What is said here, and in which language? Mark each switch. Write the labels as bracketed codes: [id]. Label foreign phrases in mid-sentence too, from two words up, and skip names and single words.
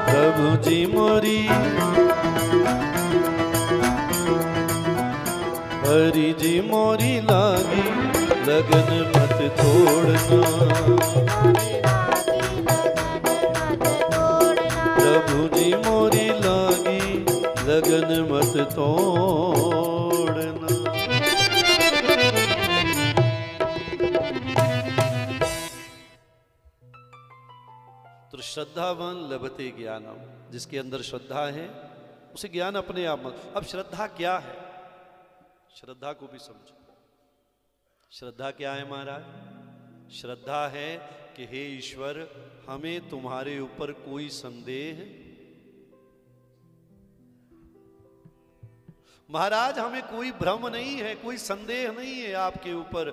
[hi] प्रभु जी मोरी, हरि जी मोरी लागी लगन मत तोड़ना, प्रभु जी मोरी लागी लगन मत तोड़ना। [sa] तो श्रद्धावान लभते ज्ञानम, [hi] जिसके अंदर श्रद्धा है उसे ज्ञान अपने आप में। अब श्रद्धा क्या है, श्रद्धा को भी समझो। श्रद्धा क्या है महाराज? श्रद्धा है कि हे ईश्वर, हमें तुम्हारे ऊपर कोई संदेह, महाराज हमें कोई भ्रम नहीं है, कोई संदेह नहीं है आपके ऊपर।